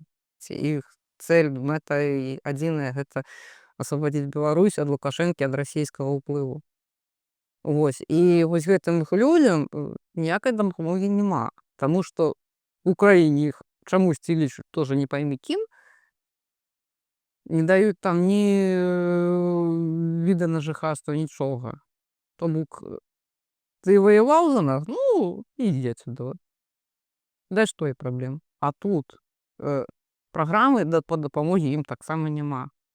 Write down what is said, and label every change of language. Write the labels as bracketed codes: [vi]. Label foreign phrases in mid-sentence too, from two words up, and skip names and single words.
[be] Іх цэль, мэта адзіная — гэта асвабадзіць Беларусь ад Лукашэнкі, ад расійскага ўплыву. І вось гэтым людзям ніякай дапамогі няма, таму што ў краіне іх чамусьці лічаць тоже не поймі кім, [uk] не дають там ні віда на жихарство, нічого. Тому ти воював за нас? Ну, іди сюди. Де ж твої проблеми? А тут програми по допомогі їм так само нема.